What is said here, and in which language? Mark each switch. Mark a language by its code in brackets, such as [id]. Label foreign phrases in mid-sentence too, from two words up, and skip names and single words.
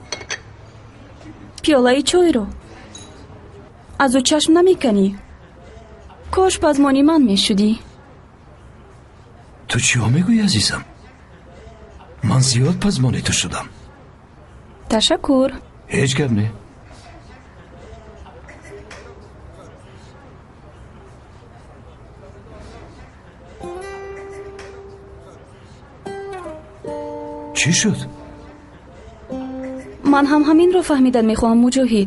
[tg] пиёлаи чойро аз ӯ чашм намеканӣ? кош пазмони ман мешудӣ. ту чиё мегӯӣ азизам? ман зиёд пазмони ту шудам. ташаккур. [fa] هیچ گپ نه. چی شد؟ من هم همین رو فهمیدن میخواهم مجاهد.